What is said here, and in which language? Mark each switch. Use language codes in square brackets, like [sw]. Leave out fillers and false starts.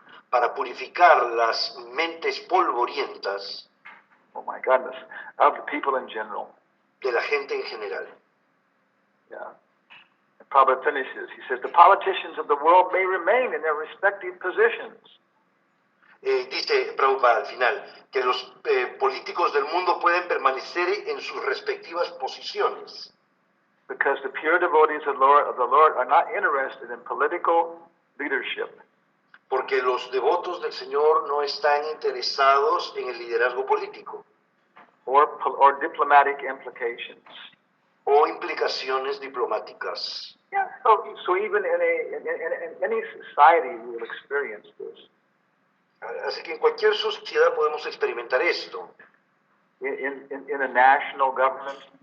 [es] para purificar las mentes polvorientas [en] oh my goodness, of the people in general. [es] de la gente en general. [en] Yeah. And Prabhupada finishes, he says, the politicians of the world may remain in their respective positions, [es] Dice Prabhupada al final que los políticos del mundo pueden permanecer en sus respectivas posiciones, [en] because the pure devotees of the Lord are not interested in political leadership, [es] porque los devotos del Señor no están interesados en el liderazgo político [en] or diplomatic implications. [es] o implicaciones diplomáticas. [en] Yeah. So even in any society we will experience this. [es] Así que en cualquier sociedad podemos experimentar esto. [en] In a national government,